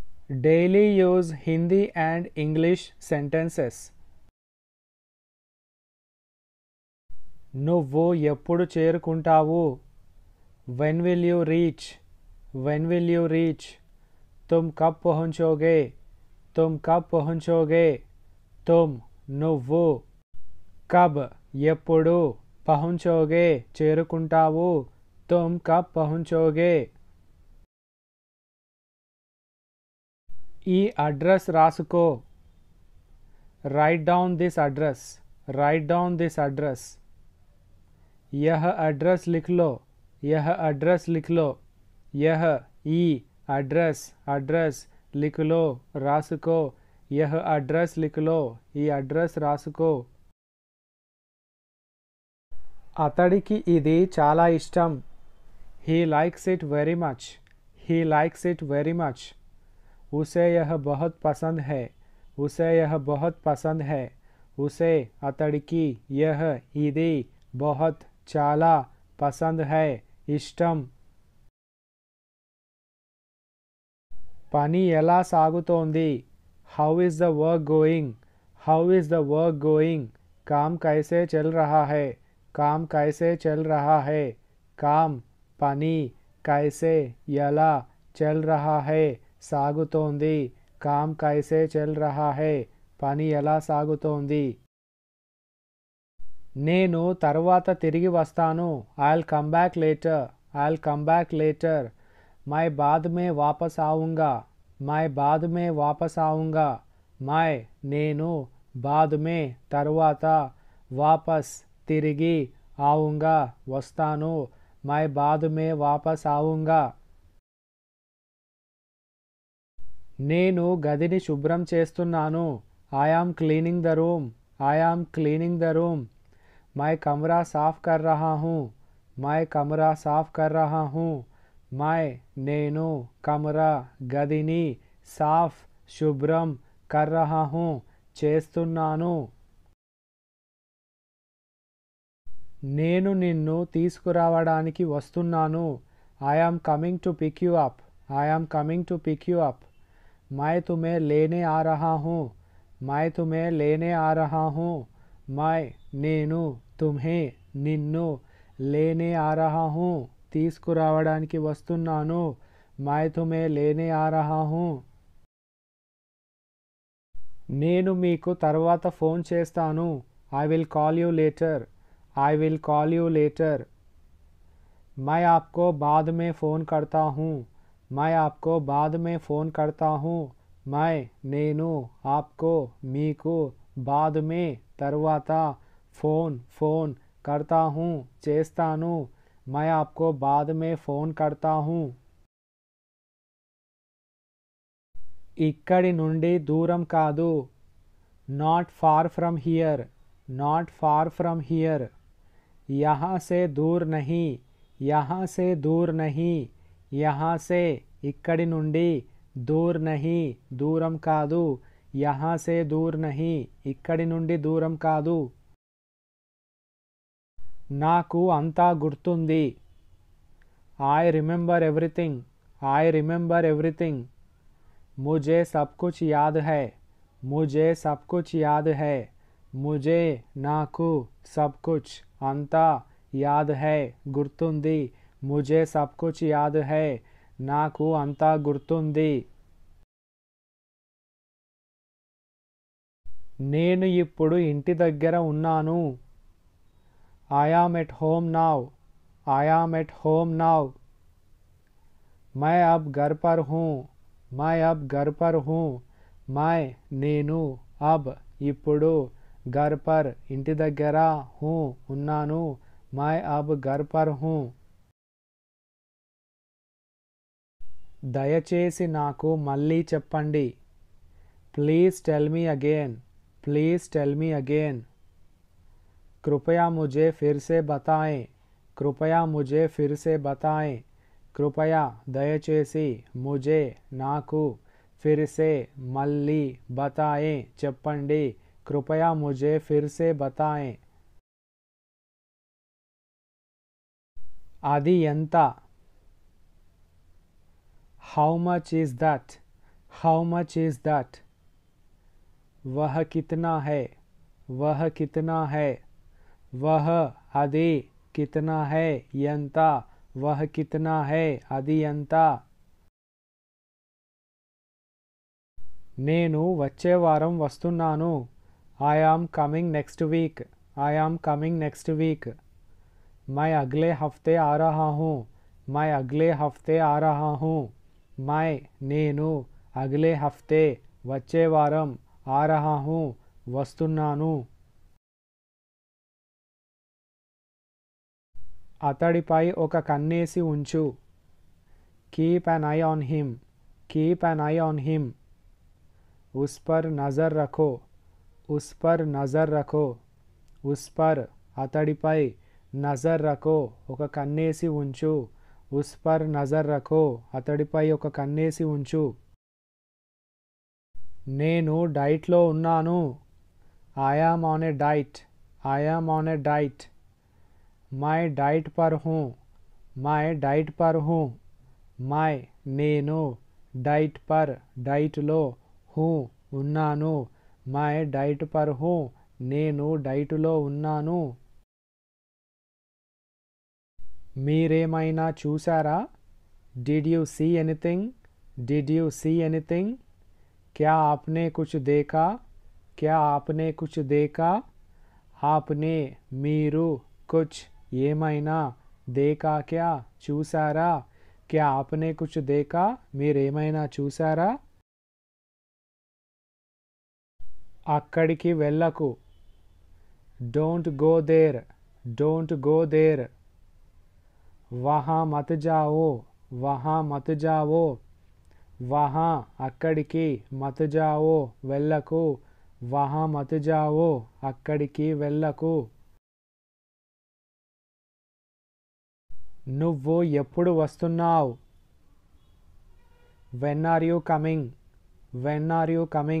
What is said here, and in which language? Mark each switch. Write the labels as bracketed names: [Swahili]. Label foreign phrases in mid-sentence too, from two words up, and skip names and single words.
[English] Daily use Hindi and English sentences. [Telugu] నువ్వు ఎప్పుడు చేరుకుంటావు? [English] When will you reach? When will you reach? [Hindi] तुम कब पहुंचोगे? तुम कब पहुंचोगे? तुम నువ్వు कब ఎప్పుడు पहुंचोगे చేరుకుంటావు तुम कब पहुंचोगे? [Telugu] ఈ అడ్రస్ రాసుకో. [English] Write down this address. Write down this address. [Hindi] यह एड्रेस लिख लो. यह एड्रेस लिख लो. [Telugu] यह ఈ అడ్రస్ అడ్రస్ [Hindi] लिख लो [Telugu] రాసుకో. [Hindi] यह అడ్రస్ लिख लो. [Telugu] ఈ అడ్రస్ రాసుకో. అతడికి ఇది చాలా ఇష్టం. [English] He likes it very much. He likes it very much. [Hindi] उसे यह बहुत पसंद है. उसे यह बहुत पसंद है. उसे అతడికి यह ఇది बहुत చాలా పసంద్ है ఇష్టం. [Telugu] పని ఎలా సాగుతోంది? [English] How is the work going? How is the work going? [Hindi] काम कैसे चल रहा है? काम कैसे चल रहा है? काम పని कैसे ఎలా चल रहा है సాగుతోంది. काम कैसे चल रहा है [Telugu] పని ఎలా సాగుతోంది. నేను తర్వాత తిరిగి వస్తాను. [English] I'll come back later. I'll come back later. [Hindi] मैं बाद में वापस आऊँगा. मैं बाद में वापस आऊँगा. मैं నేను बाद में తర్వాత వాపస్ తిరిగి ఆऊँगा వస్తాను. मैं बाद में वापस आऊँगा. [Telugu] నేను గదిని శుభ్రం చేస్తున్నాను. [English] I am cleaning the room. I am cleaning the room. [Hindi] मैं कमरा साफ कर रहा हूँ. मैं कमरा साफ कर रहा हूँ. मैं నేను కమరా గదిని సాఫ్ శుభ్రం कर रहा हूँ చేస్తున్నాను. [Telugu] నేను నిన్ను తీసుకురావడానికి వస్తున్నాను. [English] I am coming to pick you up. I am coming to pick you up. [Hindi] मैं तुम्हें लेने आ रहा हूँ. मैं तुम्हें लेने आ रहा हूँ. मैं నేను तुम्हें నిన్ను लेने आ रहा हूँ [Telugu] తీసుకురావడానికి వస్తున్నాను. [Hindi] मैं तुम्हें लेने आ रहा हूँ. [Telugu] నేను మీకు తర్వాత ఫోన్ చేస్తాను. [English] I will call you later. I will call you later. [Hindi] मैं आपको बाद में फ़ोन करता हूँ. मैं आपको बाद में फ़ोन करता हूँ. मैं నేను आपको మీకు बाद में తర్వాత फ़ोन फ़ोन करता हूँ చేస్తాను. मैं आपको बाद में फ़ोन करता हूँ. [Telugu] ఇక్కడి నుండి దూరం కాదు. [English] Not far from here. Not far from here. [Hindi] यहाँ से दूर नहीं. यहाँ से दूर नहीं. यहाँ से [Telugu] ఇక్కడి నుండి [Hindi] दूर नहीं [Telugu] దూరం కాదు. [Hindi] यहाँ से दूर नहीं [Telugu] ఇక్కడి నుండి దూరం కాదు. నాకు అంతా గుర్తుంది. [English] I remember everything. I remember everything. [Hindi] मुझे सब कुछ याद है. मुझे सब कुछ याद है. मुझे నాకు सब कुछ అంతా याद है గుర్తుంది. मुझे सब कुछ याद है [Telugu] నాకు అంతా గుర్తుంది. నేను ఇప్పుడు ఇంటి దగ్గర ఉన్నాను. [English] I am at home now. I am at home now. [Hindi] मैं अब घर पर हूँ. मैं अब घर पर हूँ. मैं నేను अब ఇప్పుడు घर पर [Telugu] ఇంటి దగ్గర [Hindi] हूँ ఉన్నాను. मैं अब घर पर हूँ. [Telugu] దయచేసి నాకు మళ్ళీ చెప్పండి. [English] Please tell me again. Please tell me again. [Hindi] कृपया मुझे फिर से बताएं. कृपया मुझे फिर से बताएं. कृपया దయచేసి मुझे నాకు फिर से మళ్ళీ बताएं చెప్పండి. कृपया मुझे फिर से बताएं. [Telugu] అది ఎంత? [English] How much is that? How much is that? [Hindi] वह कितना है? वह कितना है? वह అది कितना है? ఎంత? वह कितना है? [Telugu] అది ఎంత? నేను వచ్చే వారం వస్తున్నాను. [English] I am coming next week. I am coming next week. [Hindi] मैं अगले हफ्ते आ रहा हूँ. मैं अगले हफ्ते आ रहा हूँ. मैं నేను अगले हफ्ते [Telugu] వచ్చే వారం [Hindi] आ रहा हूँ వస్తున్నాను. [Telugu] అతడిపై ఒక కన్నేసి ఉంచు. [English] కీప్ an eye on him. కీప్ an eye on him. [Hindi] उस पर नज़र रखो. उस पर नज़र रखो. उस पर అతడిపై नज़र रखो [Telugu] ఒక కన్నేసి ఉంచు. [Hindi] उस पर नज़र रखो [Telugu] అతడిపై ఒక కన్నేసి ఉంచు. నేను డైట్లో ఉన్నాను. [English] I am on a diet. I am on a diet. [Hindi] मैं डाइट पर हूँ. मैं डाइट पर हूँ. मैं నేను डाइट पर డైట్లో हूँ ఉన్నాను. मैं डाइट पर हूँ. [Telugu] నేను డైటులో ఉన్నాను. మీరేమైనా చూసారా? [English] Did you see anything? Did you see anything? [Hindi] क्या आपने कुछ देखा? क्या आपने कुछ देखा? आपने మీరు कुछ ఏమైనా देखा क्या చూసారా? क्या आपने कुछ देखा? [Telugu] మీరేమైనా చూసారా? అక్కడికి వెళ్ళకు. [English] Don't go there. Don't go there. [Hindi] वहाँ मत जाओ. वहाँ मत जाओ. वहाँ అక్కడికి मत जाओ వెళ్ళకు. वहाँ मत जाओ [Telugu] అక్కడికి వెళ్ళకు. నువ్వు ఎప్పుడు వస్తున్నావు? [English] When are you coming? When are you coming?